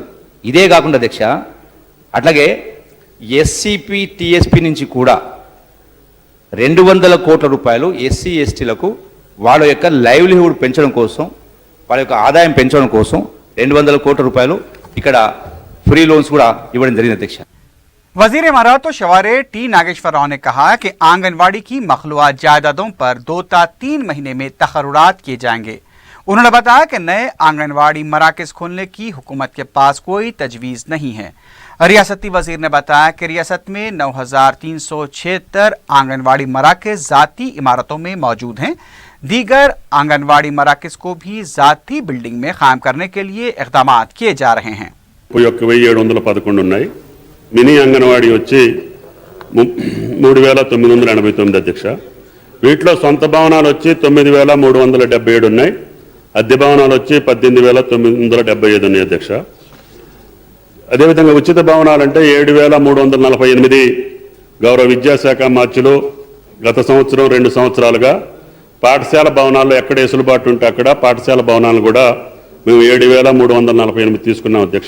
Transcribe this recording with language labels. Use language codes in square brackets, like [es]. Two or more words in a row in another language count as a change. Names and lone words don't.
[te] ఇదే కాకుండా అధ్యక్ష, అట్లాగే ఎస్సీపీ టీఎస్పీ నుంచి కూడా 200 కోట్ల రూపాయలు ఎస్సీ ఎస్టీలకు వాళ్ళ యొక్క లైవ్లీహుడ్ పెంచడం కోసం, వాళ్ళ యొక్క ఆదాయం పెంచడం కోసం 200 కోట్ల రూపాయలు ఇక్కడ [en] free loans [te] इव्वడం జరిగింది అధ్యక్ష. [ur] وزیر عمارت و شوارع ٹی ناگیشور راؤ نے کہا کہ آنگن واڑی کی مخلوعہ جائیدادوں پر 2 تا 3 مہینے میں تقررات کیے جائیں گے. انہوں نے بتایا کہ نئے آنگن واڑی مراکز کھولنے کی حکومت کے پاس کوئی تجویز نہیں ہے. ریاستی وزیر نے بتایا کہ ریاست میں 9376 آنگن واڑی مراکز ذاتی عمارتوں میں موجود ہیں. دیگر آنگن واڑی مراکز کو بھی ذاتی بلڈنگ میں قائم کرنے کے لیے اقدام کیے جا رہے ہیں. [te] 1711 ఉన్నాయి. మినీ అంగన్వాడీ వచ్చి 3989 అధ్యక్ష. వీటిలో సొంత భవనాలు వచ్చి 9377 ఉన్నాయి. అద్దె భవనాలు వచ్చి 18975 ఉన్నాయి అధ్యక్ష. అదేవిధంగా ఉచిత భవనాలు అంటే 7348 గౌరవ విద్యాశాఖ మార్చిలో గత సంవత్సరం 2 సంవత్సరాలుగా పాఠశాల భవనాల్లో ఎక్కడ వెసులుబాటు ఉంటే అక్కడ పాఠశాల భవనాలు కూడా మేము 7348 తీసుకున్నాం అధ్యక్ష.